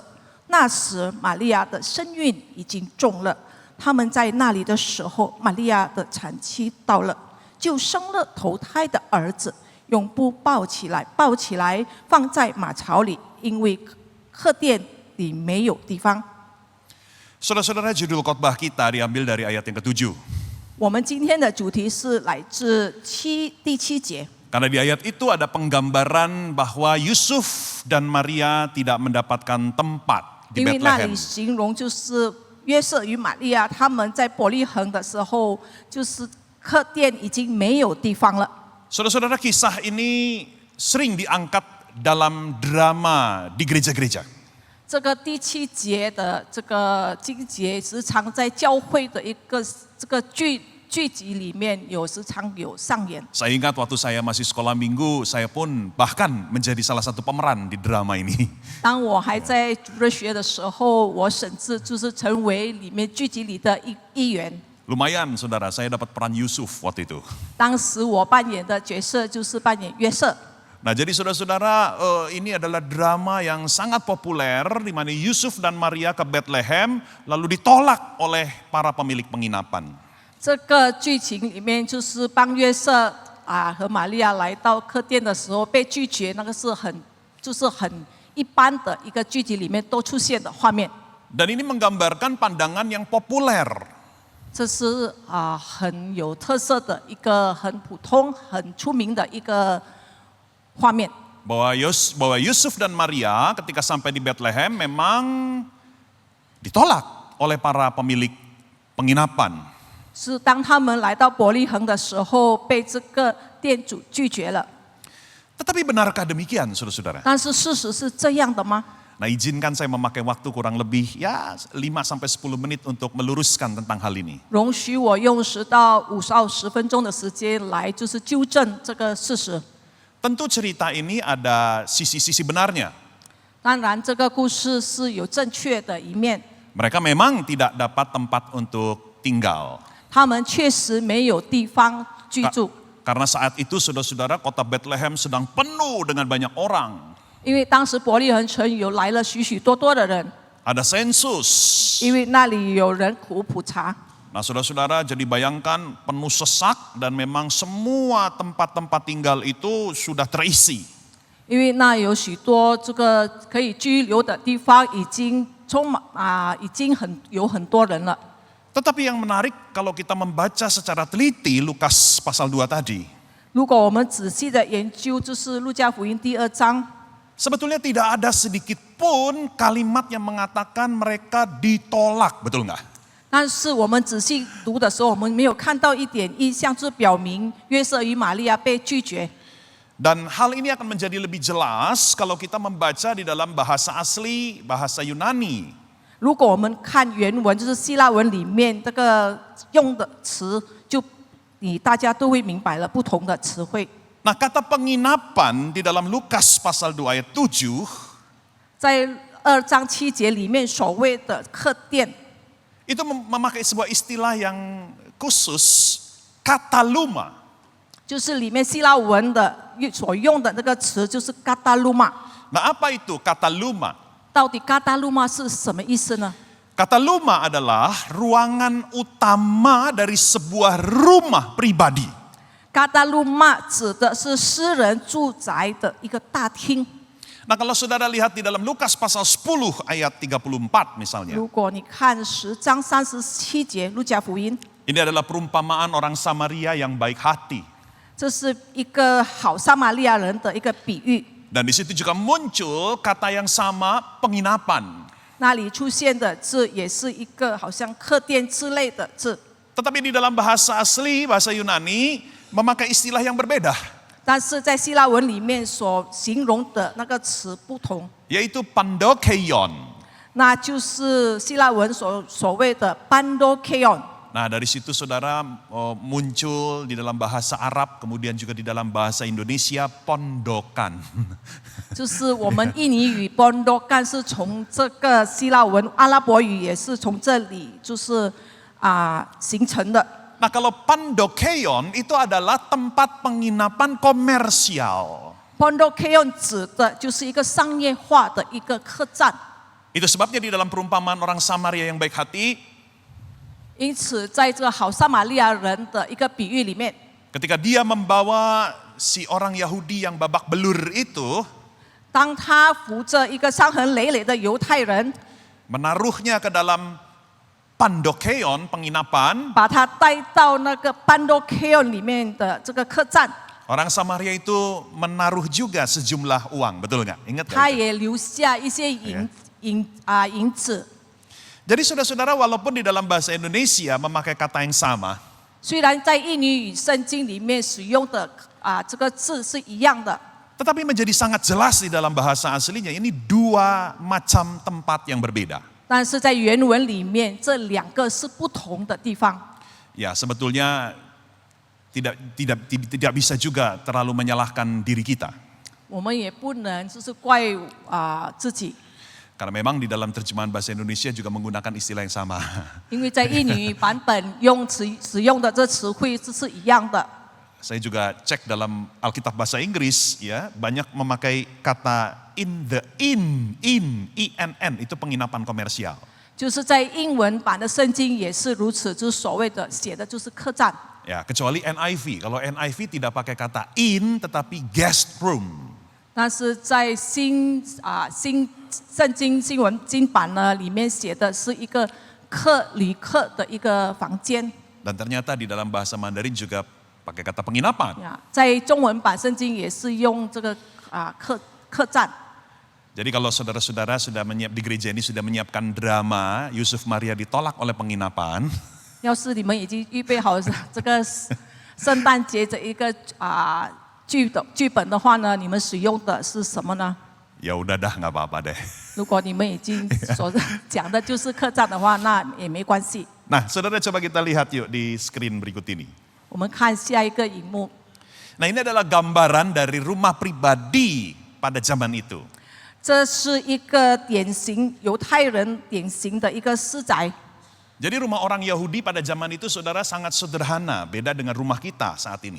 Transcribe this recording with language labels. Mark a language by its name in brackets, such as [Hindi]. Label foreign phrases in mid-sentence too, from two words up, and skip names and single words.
[Chinese] 那时玛利亚的身孕已经重了，他们在那里的时候，玛利亚的产期到了，就生了头胎的儿子，用布抱起来放在马槽里，因为客店里没有地方。 [Indonesian] Saudara-saudara, judul khotbah kita diambil dari ayat yang ke-7. [Chinese] 我们今天的主题是来自第七节。 [Indonesian] Karena di ayat itu ada penggambaran bahwa Yusuf dan Maria tidak mendapatkan tempat di [Chinese] 因为那 [Indonesian] Bethlehem. [Chinese] 里形容就是约瑟与玛利亚他们在伯利恒的时候，就是客店已经没有地方了。 [Indonesian] Saudara-saudara, kisah ini sering diangkat dalam drama di gereja-gereja. [Chinese] 这个第七节的这个经节，时常在教会的一个这个剧集里面时常有上演。 [Indonesian] Saya ingat waktu saya masih sekolah minggu, saya pun bahkan menjadi salah satu pemeran di drama ini. [Chinese] 当我还在主日学的时候，我甚至就是成为里面剧集里的一员。 [Indonesian] Lumayan saudara, saya dapat peran Yusuf waktu itu. [Chinese] 当时我扮演的角色就是扮演约瑟。 [Indonesian] Nah, jadi saudara-saudara, ini adalah drama yang sangat populer di mana Yusuf dan Maria ke Bethlehem lalu ditolak oleh para pemilik penginapan. [Chinese] 这个剧情里面就是帮约瑟和玛利亚来到客店的时候被拒绝，那个是很一般的一个剧集里面都出现的画面。 [Indonesian] Dan ini menggambarkan pandangan yang populer. [Chinese] 这是很有特色的一个很普通、很出名的一个画面。 [Indonesian] Bahwa Yusuf dan Maria ketika sampai di Bethlehem memang ditolak oleh para pemilik penginapan. [Chinese] 是当他们来到伯利恒的时候，被这个店主拒绝了。 [Indonesian] Tetapi benarkah demikian, saudara-saudara? [Chinese] 但是事实是这样的吗？ [Indonesian] Nah, izinkan saya memakai waktu kurang lebih 5-10 menit untuk meluruskan tentang hal ini. [Chinese] 容许我用10到10分钟的时间来就是纠正这个事实。 [Indonesian] Tentu cerita ini ada sisi-sisi benarnya. [Chinese] 当然，这个故事是有正确的一面。 [Indonesian] Mereka memang tidak dapat tempat untuk tinggal. [Chinese] 他们确实没有地方居住， [Indonesian] Karena saat itu saudara-saudara kota Bethlehem sedang penuh dengan banyak orang. [Chinese] 因为当时伯利恒城来了许多的人， [Indonesian] Ada sensus. [Chinese] 因为那里有人口普查。 [Indonesian] Nah, saudara-saudara, jadi bayangkan penuh sesak dan memang semua tempat-tempat tinggal itu sudah terisi. [Chinese] 因为那有许多这个可以居留的地方已经有很多人了。 [Indonesian] Tetapi yang menarik kalau kita membaca secara teliti Lukas pasal 2 tadi. [Chinese] 如果我们仔细的研究，就是路加福音第2章， [Indonesian] Sebetulnya tidak ada sedikit pun kalimat yang mengatakan mereka ditolak, betul nggak? [Chinese] 但是我们仔细读的时候，我们没有看到一点意象，就表明约瑟与玛利亚被拒绝。 [Indonesian] Dan hal ini akan menjadi lebih jelas kalau kita membaca di dalam bahasa asli, bahasa Yunani. [Chinese] 如果我们看原文，就是希腊文里面这个用的词，就大家都会明白了不同的词汇。 [Indonesian] Nah, kata penginapan di dalam Lukas pasal 2 ayat 7 [Chinese] 在2章7节里面所谓的客店， [Indonesian] itu memakai sebuah istilah yang khusus, kataluma. [Chinese] 就是里面希腊文的所用的那个词就是 kataluma。 [Indonesian] Nah, apa itu kataluma? [Chinese] 到底 kataluma 是什么意思呢？ [Indonesian] Kataluma adalah ruangan utama dari sebuah rumah pribadi. [Chinese] kataluma 指的是私人住宅的一个大厅。 [Indonesian] Nah, kalau saudara lihat di dalam Lukas pasal 10 ayat 34 misalnya. [Chinese] 如果你看10章37节路加福音， [Indonesian] Ini adalah perumpamaan orang Samaria yang baik hati. [Chinese] 这是一个好撒玛利亚人的一个比喻。 [Indonesian] Dan di situ juga muncul kata yang sama, penginapan. [Chinese] 那里出现的字也是一个好像客店之类的字， [Indonesian] Tetapi di dalam bahasa asli, bahasa Yunani, memakai istilah yang berbeda. [Chinese] 但是在希腊文里面所形容的那个词不同， [Indonesian] Yaitu pandokeion. [Chinese] 那就是希腊文所谓的 pandokeon。 [Indonesian] Nah, dari situ saudara muncul di dalam bahasa Arab, kemudian juga di dalam bahasa Indonesia, pondokan. [Chinese] 就是我们印尼语 bondokan 是从这个希腊文，阿拉伯语也是从这里就是形成的。 [Indonesian] Nah, kalau pandokeion itu adalah tempat penginapan komersial. [Chinese] bondokeon 指的就是一个商业化的一个客栈， [Indonesian] Itu sebabnya di dalam perumpamaan orang Samaria yang baik hati, [Chinese] 因此在这个好撒玛利亚人的一个比喻里面， [Indonesian] ketika dia membawa si orang Yahudi yang babak belur itu, [Chinese] 当他扶着一个伤痕累累的犹太人， [Indonesian] menaruhnya ke dalam pandokeion, penginapan, [Chinese] 把他带到那个 pandokeon 里面的这个客栈， [Indonesian] orang Samaria itu menaruh juga sejumlah uang, betul nggak? Ingat [Chinese] 他 [Indonesian] nggak? [Chinese] 也留下一些银子。 [Indonesian] Jadi saudara-saudara, walaupun di dalam bahasa Indonesia memakai kata yang sama, [Chinese] 虽然在印尼语圣经里面使用的这个字是一样的， [Indonesian] tetapi menjadi sangat jelas di dalam bahasa aslinya ini dua macam tempat yang berbeda. [Chinese] 但是在原文里面这两个是不同的地方。 [Indonesian] Ya, sebetulnya tidak bisa juga terlalu menyalahkan diri kita. [Chinese] 我们也不能就是怪自己， [Indonesian] Karena memang di dalam terjemahan bahasa Indonesia juga menggunakan istilah yang sama. [Chinese] 因为在印尼语版本使用的这词汇是一样的。 [Indonesian] Saya juga cek dalam Alkitab bahasa Inggris, ya banyak memakai kata inn, itu penginapan komersial. [Chinese] 就是在英文版的圣经也是如此，就是所谓的写的就是客栈。 [Indonesian] Ya, kecuali NIV. Kalau NIV tidak pakai kata inn, tetapi [English] guest room. [Chinese] 但是在新圣经新文经版呢，里面写的是一个旅客的一个房间。 [Indonesian] Dan ternyata di dalam bahasa Mandarin juga pakai kata penginapan. [Chinese] 在中文版圣经也是用这个客栈。 [Indonesian] Jadi kalau saudara-saudara di gereja ini sudah menyiapkan drama Yusuf Maria ditolak oleh penginapan, [Chinese] 要是你们已经预备好这个圣诞节的一个剧本的话呢，你们使用的是什么呢？ [Indonesian] ya udah dah nggak apa-apa deh. [Chinese] 如果你们已经所讲的就是客栈的话，那也没关系。 [Indonesian] Nah, saudara coba kita lihat yuk di screen berikut ini. [Chinese] 我们看下一个荧幕， [Indonesian] Nah, ini adalah gambaran dari rumah pribadi pada zaman itu. [Chinese] 这是一个典型犹太人典型的一个私宅。 [Indonesian] Jadi rumah orang Yahudi pada zaman itu saudara sangat sederhana, beda dengan rumah kita saat ini.